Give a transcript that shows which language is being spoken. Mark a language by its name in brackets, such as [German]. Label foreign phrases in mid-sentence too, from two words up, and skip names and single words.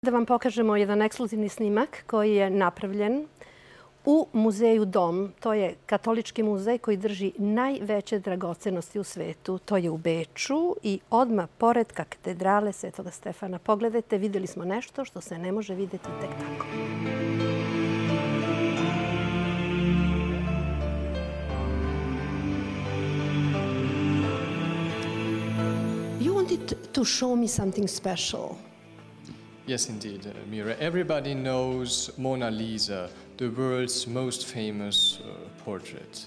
[Serbian] Da vam pokažemo jedan ekskluzivni snimak koji je napravljen u muzeju Dom. To je katolički muzej koji drži najveće dragocenosti u svetu. To je u Beču i odmah pored katedrale Svetoga Stefana. Pogledajte, vidjeli smo nešto što se ne može vidjeti tek tako. [English] You wanted to show me something special. Yes, indeed, Mira. Everybody knows Mona Lisa, the world's most famous portrait.